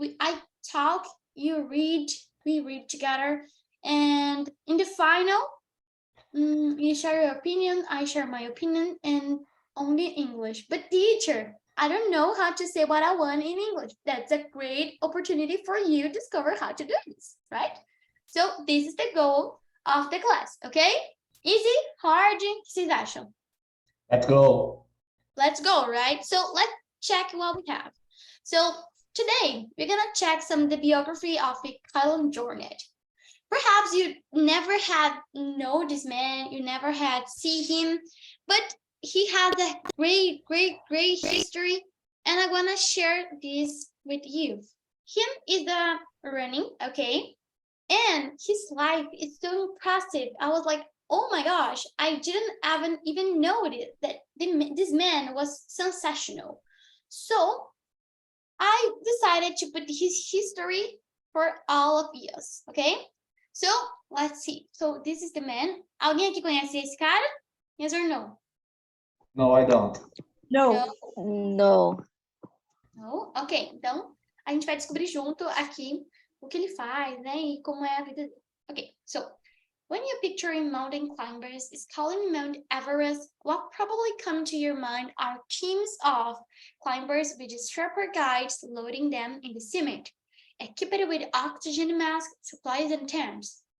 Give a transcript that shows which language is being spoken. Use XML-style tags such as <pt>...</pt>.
<en>I talk, you read, we read together, and in the final, you share your opinion, I share my opinion, and only English. But teacher, I don't know how to say what I want in English. That's a great opportunity for you to discover how to do this, right? So this is the goal of the class, okay? Easy, hard,</en> <pt>o que vocês acham?</pt> <en>Let's go. Let's go, right? So let's check what we have. So today we're gonna check the biography of Kyle Jornet. Perhaps you never had know this man, you never had see him, but he had a great history, and I wanna share this with you. Him is the running, okay, and his life is so impressive. I was like, oh my gosh, I didn't even know that this man was sensational. So I decided to put his history for all of us, okay? So let's see. So this is the man.</en> <pt>Alguém aqui conhece esse cara?</pt> <en>Yes or no? No, I don't. No. No. No?</en> <pt>Ok, então a gente vai descobrir junto aqui o que ele faz, né? E como é a vida dele.</pt> <en>Ok, so when you picture mountain climbers scaling Mount Everest, what probably come to your mind are teams of climbers with sharper guides loading them in the summit, equipped with oxygen masks, supplies, and tents.</en>